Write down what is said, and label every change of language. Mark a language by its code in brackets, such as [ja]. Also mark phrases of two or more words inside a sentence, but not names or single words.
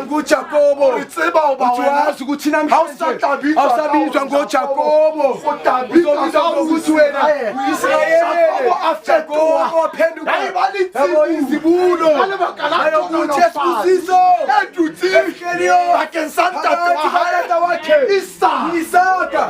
[zu] nguJakobo utsiba uba uthi wena wazi ukuthi namhlanje Awusatabizwa awusabizwa ngoJakobo uzobizwa ngokuthi wena uyisrayeli Jakobo waphenduka yabo izibulo ayokuthi esibusiso ehleliyo [st] bakeng sa ntate wa hae [zu] ntate wakhe Isaka